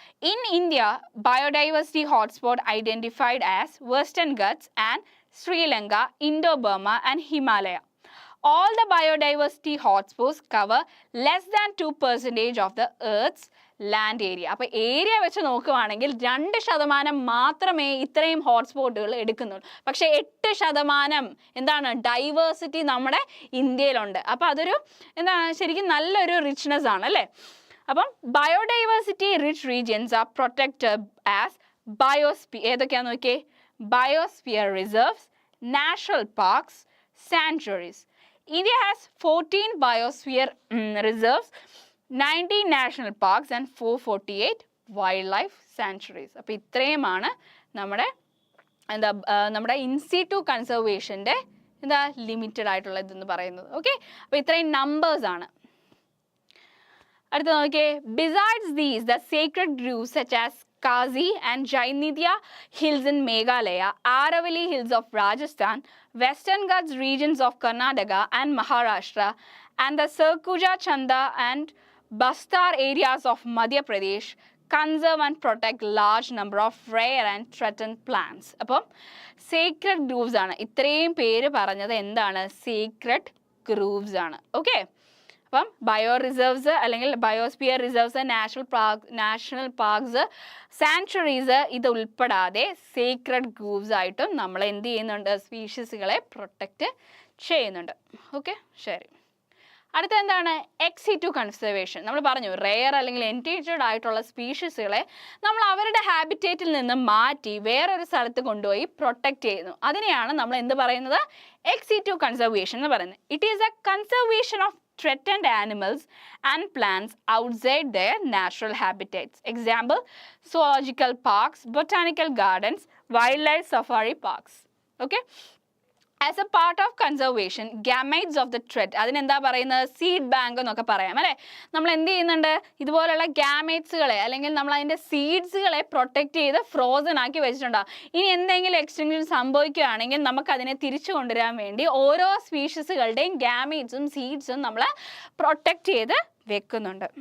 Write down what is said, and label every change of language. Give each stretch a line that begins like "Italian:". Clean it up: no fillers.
English: In India, biodiversity hotspot identified as Western Ghats and Sri Lanka, Indo-Burma and Himalaya. All the biodiversity hotspots cover less than 2% of the Earth's land area.
Malayalam: അപ്പോൾ area വെച്ച് നോക്കുകയാണെങ്കിൽ 2% മാത്രമേ ഇത്രയും ഹോട്ട്സ്പോട്ടുകൾ എടുക്കുന്നുള്ളൂ. പക്ഷേ 8% എന്താണ് diversity നമ്മുടെ ഇന്ത്യയിലുണ്ട്. അപ്പോൾ അതൊരു എന്താണ് ശരിക്കും നല്ലൊരു റിച്ച്നെസ് ആണ് അല്ലേ. അപ്പം
English: biodiversity rich regions are protected as
Malayalam: ഏതൊക്കെയാണെന്ന് നോക്കിയേ, biosphere reserves, national parks, sanctuaries.
English: India has 14 biosphere reserves, 19 national parks and 448 wildlife sanctuaries.
Malayalam: അപ്പോൾ ഇത്രയുമാണ് നമ്മുടെ നമ്മുടെ ഇൻസിറ്റു കൺസർവേഷൻ്റെ ലിമിറ്റഡ് ആയിട്ടുള്ള ഇതെന്ന് പറയുന്നത്. ഓക്കെ. അപ്പോൾ ഇത്രയും നമ്പേഴ്സ് ആണ്.
English: അടുത്ത നോക്കിയേ, besides these the sacred groves such as Kazi and Jainidya hills in Meghalaya, Aravalli hills of Rajasthan, Western Ghats regions of Karnataka and Maharashtra, and the Sarguja Chanda and Bastar areas of Madhya Pradesh conserve and protect large number of rare and threatened plants.
Malayalam: അപ്പം secret grooves ആണ്. ഇത്രയും പേര് പറഞ്ഞത് എന്താണ്? Secret grooves ആണ്. Okay. അപ്പം bio reserves അല്ലെങ്കിൽ biosphere reserves, national parks, sanctuaries ഇത് ഉൾപ്പെടാതെ സീക്രട്ട് ഗ്രൂവ്സ് ആയിട്ടും നമ്മൾ എന്ത് ചെയ്യുന്നുണ്ട്? സ്പീഷീസുകളെ പ്രൊട്ടക്റ്റ് ചെയ്യുന്നുണ്ട്. ഓക്കെ, ശരി. അടുത്ത എന്താണ്? Ex situ conservation. നമ്മൾ പറഞ്ഞു റെയർ അല്ലെങ്കിൽ എൻഡേഞ്ചേർഡ് ആയിട്ടുള്ള സ്പീഷീസുകളെ നമ്മൾ അവരുടെ ഹാബിറ്റേറ്റിൽ നിന്ന് മാറ്റി വേറൊരു സ്ഥലത്ത് കൊണ്ടുപോയി പ്രൊട്ടക്റ്റ് ചെയ്യുന്നു. അതിനെയാണ് നമ്മൾ എന്ത് പറയുന്നത്? എക്സിറ്റു കൺസർവേഷൻ എന്ന് പറയുന്നത്.
English: It is a conservation of threatened animals and plants outside their natural habitats. Example, zoological parks, botanical gardens, wildlife safari parks. Okay. As a part of conservation, gametes of the threat,
Malayalam: അതിനെന്താ പറയുന്നത്? Seed bank എന്നൊക്കെ പറയാം അല്ലേ. നമ്മൾ എന്ത് ചെയ്യുന്നുണ്ട്? ഇതുപോലുള്ള ഗാമേറ്റ്സുകളെ അല്ലെങ്കിൽ നമ്മൾ അതിൻ്റെ സീഡ്സുകളെ പ്രൊട്ടക്റ്റ് ചെയ്ത് ഫ്രോസൺ ആക്കി വെച്ചിട്ടുണ്ടാകും. ഇനി എന്തെങ്കിലും എക്സ്റ്റിങ്ഷൻ സംഭവിക്കുകയാണെങ്കിൽ നമുക്കതിനെ തിരിച്ചു കൊണ്ടുവരാൻ വേണ്ടി ഓരോ സ്പീഷീസുകളുടെയും ഗാമേറ്റ്സും സീഡ്സും നമ്മൾ പ്രൊട്ടക്റ്റ് ചെയ്ത് വെക്കുന്നുണ്ട്.